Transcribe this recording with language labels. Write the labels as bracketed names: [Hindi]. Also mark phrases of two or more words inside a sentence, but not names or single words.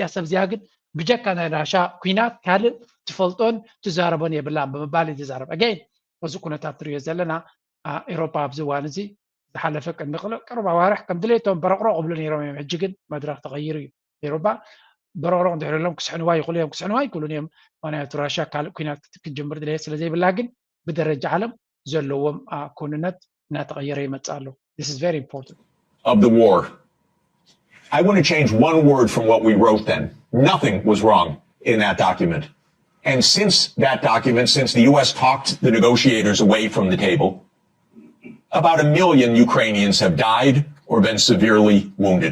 [Tigrinya] ሰብ እዚኣ ግን ብጀካ ናይ ራሻ ኩናት ካልእ ትፈልጦን ትዛረቦን የብላን ብምባል ትዛረብ ኣገይን እዚ ኩነታት ትሪኦ ዘለና ኤውሮፓ ኣብዚ እዋን እዚ ዝሓለፈ ቅርብ ኣዋርሕ ከም ድሌቶም በረቕሮቕ ብሉ ነይሮም እዮም ሕጂ ግን መድረክ ተቐይሩ እዩ ኤውሮፓ በረቕሮቕ እንድሕር ኢሎም ክስሕንዋ ይኽእሉ እዮም ክስሕንዋ ይክእሉን እዮም ምክንያቱ ራሻ ካልእ ኩናት ክትጅምር ድሌት ስለዘይብላ ግን ብደረጃ ዓለም ዘለዎም ኩንነት እናተቐየረ ይመፅእ ኣሎ [English] This is very important. Of the war. I want to change one word from what we wrote then. Nothing was wrong in that document. And since that document, since the U.S. talked the negotiators away from the table, about 1 million Ukrainians have died or been severely wounded.